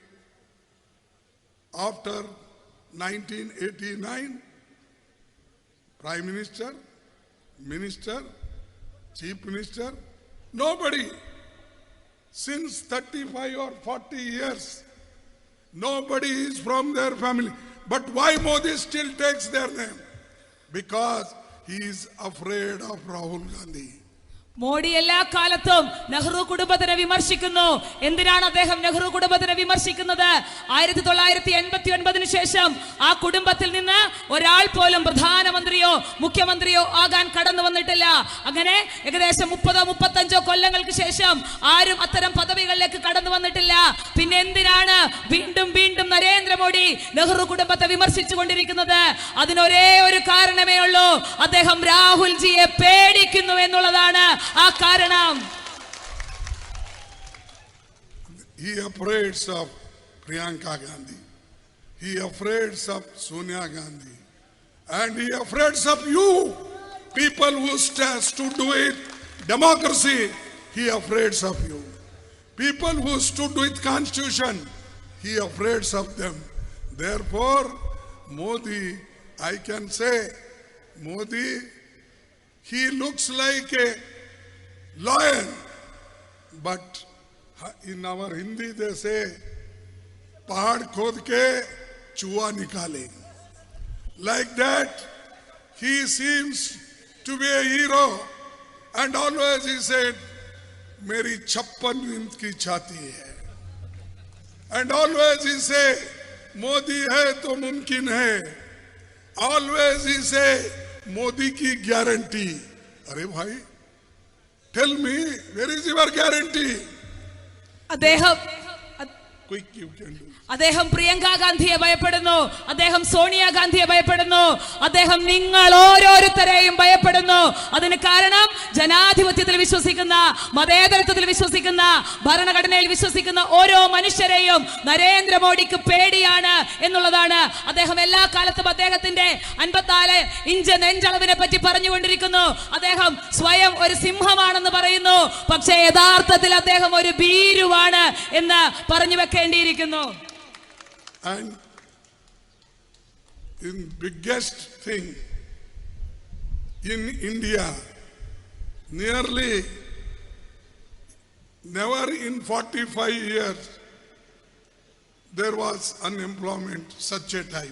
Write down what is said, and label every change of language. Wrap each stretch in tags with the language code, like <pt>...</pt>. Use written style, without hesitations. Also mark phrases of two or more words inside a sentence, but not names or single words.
<en>After 1989, Prime Minister, Minister, Chief Minister, nobody. Since 35 or 40 years, nobody is from their family. But why Modi still takes their name? Because he is afraid of Rahul Gandhi.</en> <ml>മോഡി എല്ലാ കാലത്തും നെഹ്റു കുടുംബത്തിനെ വിമർശിക്കുന്നു. എന്തിനാണ് അദ്ദേഹം നെഹ്റു കുടുംബത്തിനെ വിമർശിക്കുന്നത്? 1989 ശേഷം ആ കുടുംബത്തിൽ നിന്ന് ഒരാൾ പോലും പ്രധാനമന്ത്രിയോ മുഖ്യമന്ത്രിയോ ആകാൻ കടന്നു വന്നിട്ടില്ല. അങ്ങനെ ഏകദേശം 30-35 കൊല്ലങ്ങൾക്ക് ശേഷം ആരും അത്തരം പദവികളിലേക്ക് കടന്നു വന്നിട്ടില്ല. പിന്നെ എന്തിനാണ് വീണ്ടും വീണ്ടും നരേന്ദ്രമോദി നെഹ്റു കുടുംബത്തെ വിമർശിച്ചു കൊണ്ടിരിക്കുന്നത്? അതിനൊരേ ഒരു കാരണമേ ഉള്ളൂ, അദ്ദേഹം രാഹുൽജിയെ പേടിക്കുന്നു എന്നുള്ളതാണ് ആ കാരണം.</ml> <en>He afraid of Priyanka Gandhi, he afraid of Sonia Gandhi, and he afraid of you people who stood with democracy. He afraid of you people who stood with constitution. He afraid of them. Therefore Modi, I can say Modi, he looks like a lion, but in our Hindi they say</en> <hi>पहाड़ खोद के चूहा निकले.</hi> <en>Like that he seems to be a hero, and always he said</en> <hi>मेरी 56 इंच की छाती है,</hi> <en>and always he say</en> <hi>मोदी है तो मुमकिन है.</hi> <en>Always he say</en> <hi>मोदी की गारंटी. अरे भाई,</hi> <en>tell me, where is your guarantee? Quick, you can do.</en> <ml>അദ്ദേഹം പ്രിയങ്ക ഗാന്ധിയെ ഭയപ്പെടുന്നു, അദ്ദേഹം സോണിയ ഗാന്ധിയെ ഭയപ്പെടുന്നു, അദ്ദേഹം നിങ്ങൾ ഓരോരുത്തരെയും ഭയപ്പെടുന്നു. അതിന് കാരണം ജനാധിപത്യത്തിൽ വിശ്വസിക്കുന്ന, മതേതരത്വത്തിൽ വിശ്വസിക്കുന്ന, ഭരണഘടനയിൽ വിശ്വസിക്കുന്ന ഓരോ മനുഷ്യരെയും നരേന്ദ്രമോദിക്ക് പേടിയാണ് എന്നുള്ളതാണ്. അദ്ദേഹം എല്ലാ കാലത്തും അദ്ദേഹത്തിന്റെ 54 ഇഞ്ച് നെഞ്ചളവിനെ പറ്റി പറഞ്ഞുകൊണ്ടിരിക്കുന്നു. അദ്ദേഹം സ്വയം ഒരു സിംഹമാണെന്ന് പറയുന്നു, പക്ഷേ യഥാർത്ഥത്തിൽ അദ്ദേഹം ഒരു ഭീരുവാണ് എന്ന് പറഞ്ഞു വെക്കേണ്ടിയിരിക്കുന്നു.</ml> <en>And in biggest thing in India, nearly never in 45 years there was unemployment such a time.</en>